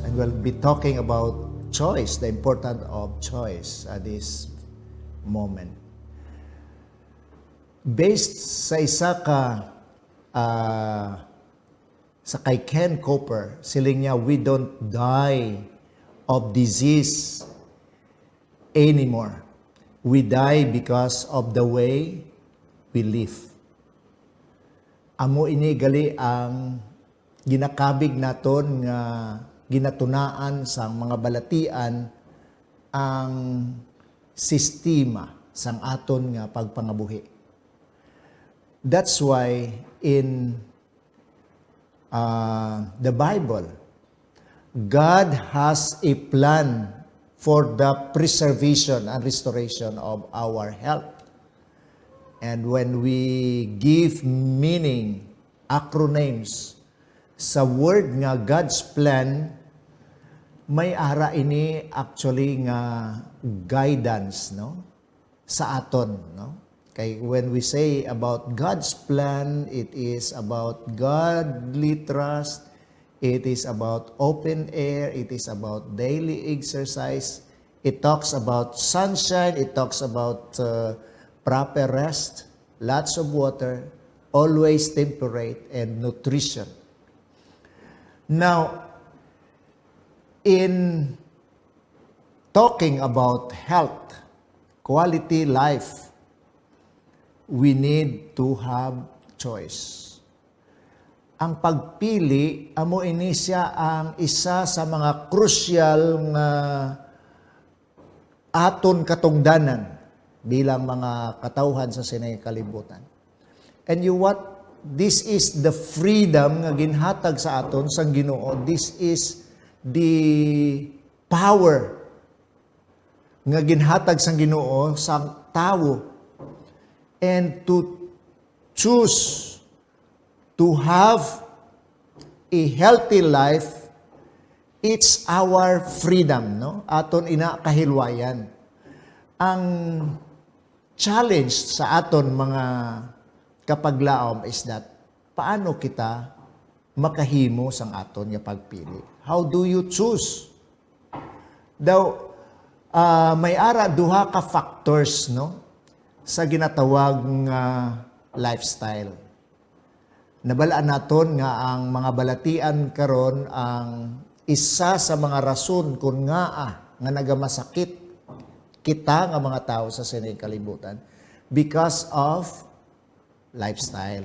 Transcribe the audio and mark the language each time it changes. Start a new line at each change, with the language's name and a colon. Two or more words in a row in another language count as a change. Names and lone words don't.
English: And we'll be talking about choice, the importance of choice at this moment.
Hiligaynon: Based sa isa ka sa kay Ken Cooper, siling niya,
English: we don't die of disease anymore. We die because of the way we live.
Hiligaynon: Amo ini gali ang ginakabig naton nga ginatunaan sa mga balatian ang sistema sang aton nga pagpangabuhi.
English: That's why in the Bible, God has a plan for the preservation and restoration of our health. And when we give meaning, acronyms,
Hiligaynon: sa word nga
English: God's plan,
Hiligaynon: may ara ini actually nga guidance, no? Sa aton, no?
English: Kay when we say about God's plan, it is about godly trust. It is about open air. It is about daily exercise. It talks about sunshine. It talks about proper rest, lots of water, always temperate, and nutrition. Now, in talking about health, quality life, we need to have choice.
Hiligaynon: Ang pagpili, amo ini siya ang isa sa mga crucial nga aton katungdanan bilang mga katawhan sa sinay kalibutan.
English: And you what? This is the freedom
Hiligaynon: nga ginhatag sa aton sang Ginoo.
English: This is the power
Hiligaynon: nga ginhatag sang Ginoo sa tawo.
English: And to choose to have a healthy life, it's our freedom,
Hiligaynon: no? Aton ina kahilwayan. Ang challenge sa aton mga kapaglaom
English: is that
Hiligaynon: paano kita makahimo sang aton nga pagpili?
English: How do you choose?
Hiligaynon: Daw may ara duha ka factors, no? Sa ginatawag nga lifestyle. Nabalaan naton nga ang mga balatian karon ang isa sa mga rason kung nga nagamasakit kita nga mga tao sa sinay kalibutan
English: because of lifestyle.